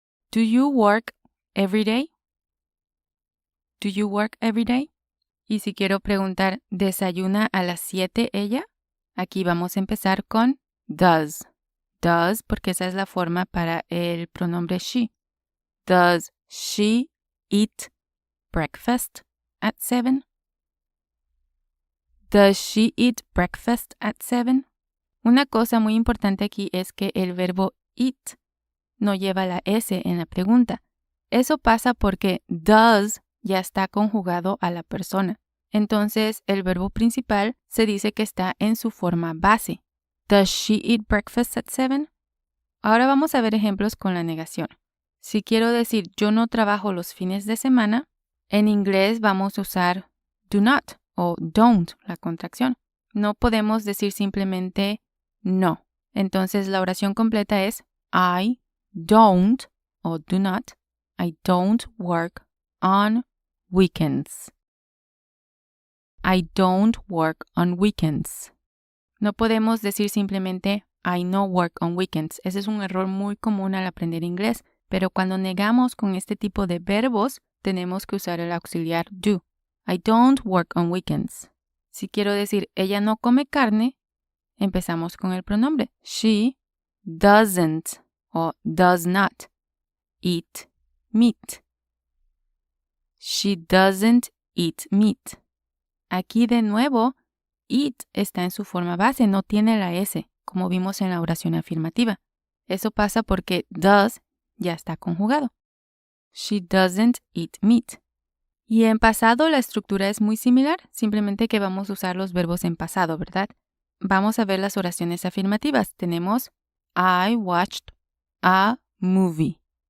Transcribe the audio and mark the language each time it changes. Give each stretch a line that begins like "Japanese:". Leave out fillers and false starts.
English: Do you work every day? Do you work every day?
Spanish: Y si quiero preguntar, ¿desayuna a las 7 ella? Aquí vamos a empezar con does. Does, porque esa es la forma para el pronombre she.
English: Does she eat breakfast at 7? Does she eat breakfast at 7?
Spanish: Una cosa muy importante aquí es que el verbo eat no lleva la S en la pregunta. Eso pasa porque does ya está conjugado a la persona. Entonces, el verbo principal se dice que está en su forma base.
English: Does she eat breakfast at 7?
Spanish: Ahora vamos a ver ejemplos con la negación. Si quiero decir yo no trabajo los fines de semana, en inglés vamos a usar do not o don't, la contracción. No podemos decir simplemente no. Entonces la oración completa es I don't o do not.
English: I don't work on weekends. I don't work on weekends.
Spanish: No podemos decir simplemente
English: I no work on weekends.
Spanish: Ese es un error muy común al aprender inglés, pero cuando negamos con este tipo de verbos, tenemos que usar el auxiliar do.
English: I don't work on weekends.
Spanish: Si quiero decir ella no come carne, empezamos con el pronombre.
English: She doesn't o does not eat meat. She doesn't eat meat.
Spanish: Aquí de nuevo, eat está en su forma base, no tiene la S, como vimos en la oración afirmativa. Eso pasa porque does ya está conjugado.
English: She doesn't eat meat.
Spanish: Y en pasado la estructura es muy similar, simplemente que vamos a usar los verbos en pasado, ¿verdad? vamos a ver las oraciones afirmativas.
English: Tenemos I watched a movie.